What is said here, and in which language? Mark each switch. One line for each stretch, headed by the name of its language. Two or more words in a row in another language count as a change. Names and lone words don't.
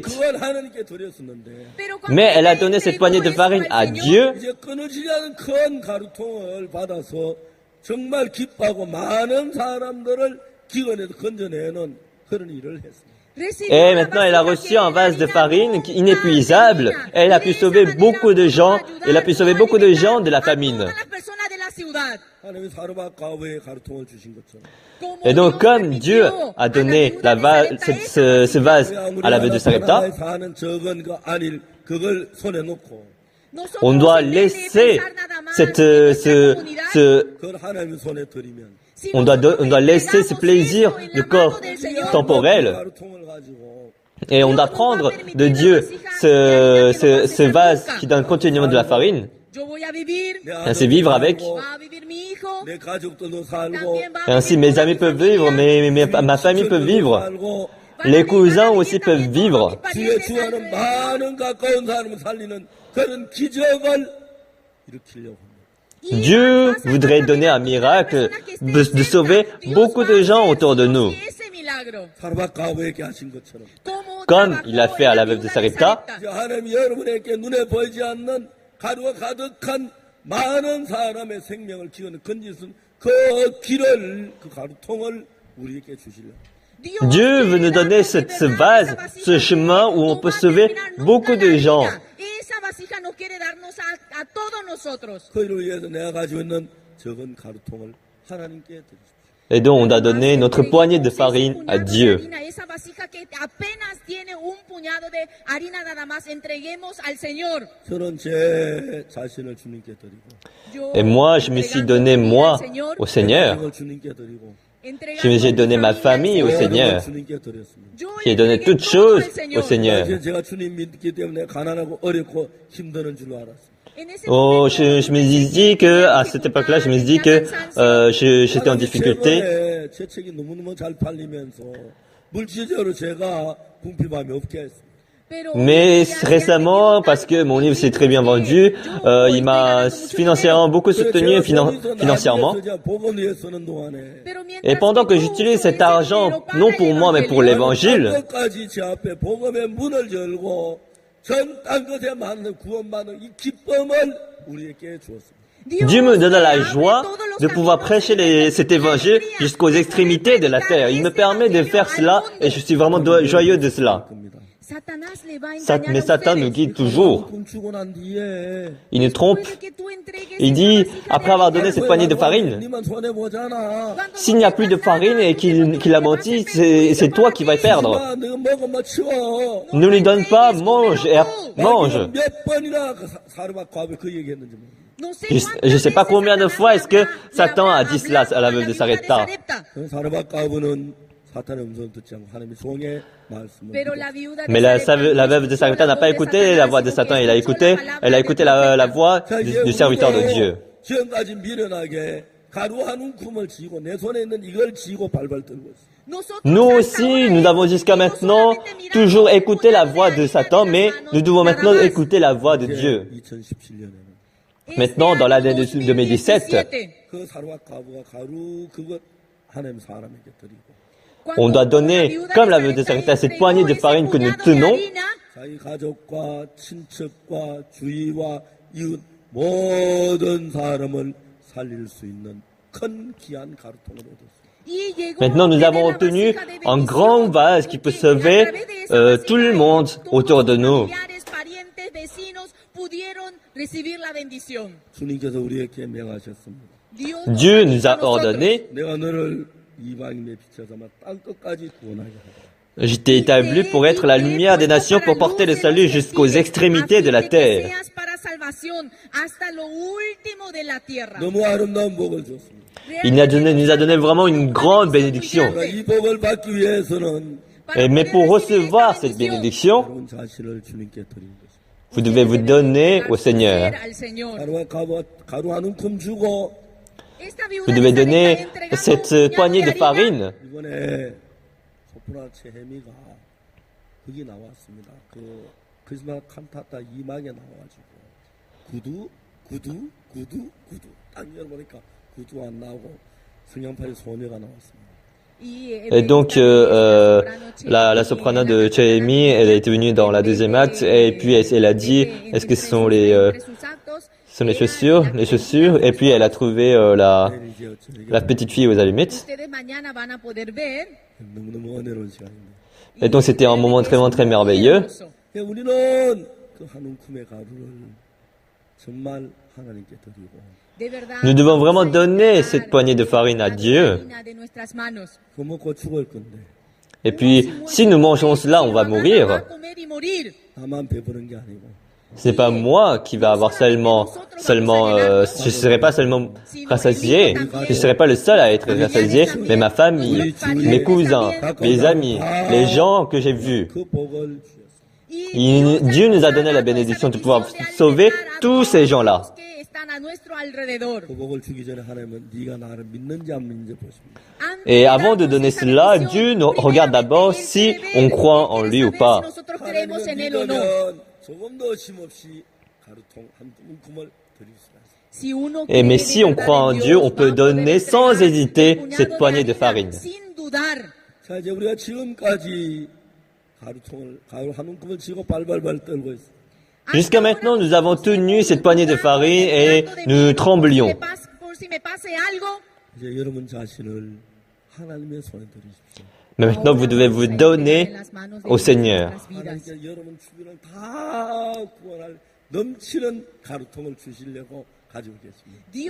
Korean: 그걸 하나님께 드렸었는데
French: Mais elle a donné cette poignée de farine à Dieu.
Korean: 이제 끊어지지 않은 큰 가루통을 받아서 정말 기뻐하고 많은 사람들을 기근에서 건져내는 그런 일을 했습니다.
French: Et maintenant, elle a reçu un vase de farine inépuisable. Elle a pu sauver beaucoup de gens. Elle a pu sauver beaucoup de gens de la famine.
Korean: 하나님이 사르밧 과부의 가루통을 주신 것처럼
French: Et donc, comme Dieu a donné ce vase à la veuve de Sarepta,
Korean: 사는 적은 그 안일 그걸 손에 놓고
French: on doit laisser
Korean: 그걸 하나님의 손에 드리면
French: on doit laisser ce plaisir de corps temporel
Korean: 가루통을 가지고
French: et on doit prendre de Dieu ce vase qui donne continuellement de la farine. Ainsi vivre avec.
Korean: 내 가족들도 살고
French: Et ainsi mes amis peuvent vivre, ma famille peut vivre.
Korean: 살고
French: Les cousins aussi peuvent vivre.
Korean: 주의 주하는 많은 가까운 사람을 살리는 그런 기적을 일으키려고 합니다.
French: Dieu voudrait donner un miracle de sauver beaucoup de gens autour de nous.
Korean: 사르밧 과부에게 하신 것처럼
French: Comme il a fait à la veuve de Sarepta,
Korean: 이제 하나님이 여러분에게 눈에 보이지 않는 가루가 가득한 많은 사람의 생명을 기원을 건지는 그 길을 그 가루통을 우리에게 주시려.
French: Dieu veut nous donner ce vase, ce chemin où on peut sauver beaucoup de gens.
Korean: 그 일을 위해서 내가 가지고 있는 적은 가루통을 하나님께 드리십시오.
French: Et donc on doit donner notre poignée de farine à Dieu.
Korean: 저는 제 자신을 주님께 드리고
French: Et moi, je me suis donné moi au Seigneur.
Korean: 이걸 주님께 드리고
French: Je me suis donné ma famille au Seigneur.
Korean: 주님께 드렸습니다.
French: J'ai donné toutes choses au Seigneur.
Korean: 제가 주님 믿기 때문에 가난하고 어렵고 힘드는 줄 알았어요.
French: Oh, je me suis dit que, à cette époque-là, je me suis dit que j'étais en difficulté.
Korean: 최근에 제 책이 너무너무 잘 팔리면서 물질적으로 제가 궁핍함이 없게 했습니다.
French: Mais récemment, parce que mon livre s'est très bien vendu, il m'a financièrement beaucoup soutenu financièrement.
Korean: 복음 위해 쓰는 동안에
French: Et pendant que j'utilise cet argent, non pour moi, mais pour l'évangile,
Korean: 끝까지 제 앞에 복음의 문을 열고 전 땅끝에 많은 구원받는 이 기쁨을 우리에게 주었습니다.
French: Dieu me donne la joie de pouvoir prêcher cet évangile jusqu'aux extrémités de la terre. Il me permet de faire cela et je suis vraiment joyeux de cela.
Spanish: Satanás le va a engañar
French: Mais
Spanish: a
French: Satan
Spanish: ustedes.
French: nous guide toujours.
Korean: 춤추고 난 뒤에
French: Il nous trompe.
Spanish: Puede que tú entregues
French: Il
Spanish: esa
French: dit,
Spanish: vasija de
French: après avoir donné
Spanish: harina.
French: cette poignée de farine,
Korean: 니만 손해 보잖아.
Spanish: Cuando
French: s'il
Spanish: no
French: n'y a
Spanish: te
French: plus de
Spanish: pasa
French: farine
Spanish: nada,
French: et
Spanish: tú te
French: qu'il a
Spanish: vas a
French: menti,
Spanish: perjuicio
French: c'est toi
Spanish: para
French: qui vas
Spanish: ti.
French: perdre.
Korean: 너가 먹으면 치워.
French: Ne lui donne pas, mange et mange.
Korean: 마귀는 몇 번이나 그 사르밧 과부에 그 얘기했는지 모르겠어.
Spanish: No sé
French: Je
Spanish: cuántas
French: sais pas
Spanish: veces
French: combien de
Spanish: Satanás
French: fois
Spanish: le
French: est-ce que
Spanish: habrá
French: Satan a dit cela
Spanish: hablado
French: à la
Spanish: a
French: veuve de
Spanish: viuda
French: Sarepta.
Korean: 그 사르밧 과부는 사탄의 음성을 듣지 않고 하나님의 종의 말씀을
Spanish: Pero
Korean: 믿었어.
Spanish: la viuda de
French: Mais
Spanish: Sarepta
French: la
Spanish: no
French: veuve de
Spanish: escuchó
French: Sarepta n'a
Spanish: la
French: pas
Spanish: voz de
French: écouté la voix de
Spanish: Satanás,
French: Satan,
Spanish: sino
French: elle a
Spanish: que
French: écouté
Spanish: escuchó la palabra
French: voix
Korean: 자, 이제
French: du serviteur de Dieu.
Korean: 지금까지 미련하게 가루 한 움큼을 쥐고 내 손에 있는 이걸 쥐고 발발 떨고 있어.
Spanish: Nosotros
French: Nous
Spanish: hasta
French: aussi,
Spanish: ahora
French: nous avons jusqu'à
Spanish: hemos
French: maintenant
Spanish: solamente mirado
French: toujours écouté la
Spanish: una
French: voix de
Spanish: harina
French: Satan,
Spanish: de
French: mais
Spanish: las manos,
French: nous devons
Spanish: nada
French: maintenant
Spanish: más.
French: écouter la voix de Dieu.
Korean: 2017년에는
French: Maintenant, dans l'année de 2017,
Korean: 그 사르밧 과부가 가루 그것 하나님 사람에게 드리고
French: on doit donner, comme la veuve de Sarepta, cette poignée de farine que nous tenons,
Korean: 자기 가족과 친척과 주위와 이웃 모든 사람을 살릴 수 있는 큰 귀한 가루통을 얻었어요.
French: maintenant nous avons obtenu un grand vase qui peut sauver tout le monde autour de nous.
Korean: 주님께서 우리에게 명하셨습니다.
French: Dieu nous a ordonné,
Korean: 내가 너를 이방인의 빛을 삼아 땅 끝까지 구원하게 하라.
French: je t'ai établi pour être la lumière des nations, pour porter le salut jusqu'aux extrémités de la terre.
Korean: 너무 아름다운 복을 줬습니다.
French: Nous a donné vraiment une grande bénédiction.
Korean: 그러니까 이 복을 받기 위해서는
French: Mais pour recevoir cette bénédiction,
Korean: 여러분 자신을 주님께 드리는 것입니다.
French: vous devez vous donner au Seigneur.
Korean: 가루 한 움큼 주고
French: Vous devez donner cette poignée de farine.
Korean: 이번에 소프라 체헤미가 거기 나왔습니다. 그 크리스마스 칸타타 2막에 나와가지고 구두 딱 열어보니까 구두 안 나오고 성냥팔이 소녀가 나왔습니다.
French: Et donc, la soprano de Chemi, elle est venue dans la deuxième acte, et puis elle a dit, est-ce que ce sont les chaussures, et puis elle a trouvé la petite fille aux allumettes.
Korean: 너무너무 은혜로운 시간입니다.
French: Et donc, c'était un moment vraiment très merveilleux.
Korean: 우리는 그 한 움큼의 가루를 정말 하나님께 드리고
French: Nous devons vraiment donner cette poignée de farine à Dieu.
Korean: 그거 먹고 죽을 건데
French: Et puis, si nous mangeons cela, on va mourir.
Korean: 나만 배부른 게 아니고
French: Ce n'est pas moi qui va avoir je serai pas seulement rassasié, je serai pas le seul à être rassasié, mais ma famille, mes cousins, mes amis, les gens que j'ai vus.
Korean: 그 복을 주셨어요.
French: Dieu nous a donné la bénédiction de pouvoir sauver tous ces gens-là.
Korean: 그 복을 주기 전에 하나님은 네가 나를 믿는지 안 믿는지 보십니다.
French: Et avant de donner cela, Dieu nous regarde d'abord si on croit en lui ou pas.
Korean: 하나님을 믿으면 조금도 힘없이 가루통 한 움큼을 드릴 수가 있어요.
French: Et mais si on croit en Dieu, on peut donner sans hésiter cette poignée de farine.
Korean: 자 이제 우리가 지금까지 가루 한 움큼을 쥐고 발발발 떨고 있어요.
French: Jusqu'à maintenant, nous avons tenu cette poignée de farine et nous tremblions.
Korean: 이제 여러분 자신을 하나님의 손에 드리십시오.
French: Mais maintenant, vous devez vous donner au Seigneur.
Korean: 하나님께 여러분 주변을 다 구원할 넘치는 가루통을 주시려고 가지고 계십니다.